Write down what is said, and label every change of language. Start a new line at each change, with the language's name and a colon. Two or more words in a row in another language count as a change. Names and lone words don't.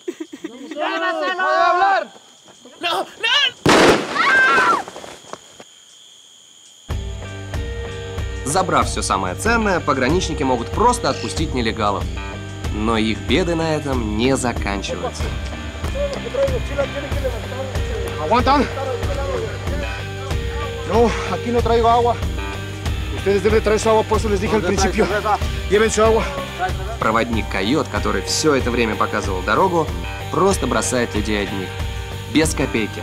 Russian: Забрав все самое ценное, пограничники могут просто отпустить нелегалов. Но их беды на этом не заканчиваются.
Spanish: ¿Aguantan? No, aquí no traigo agua. Ustedes deben traer su agua, por eso les dije al principio. Lleven su agua.
Russian: Проводник Койот, который все это время показывал дорогу, просто бросает людей одних. Без копейки.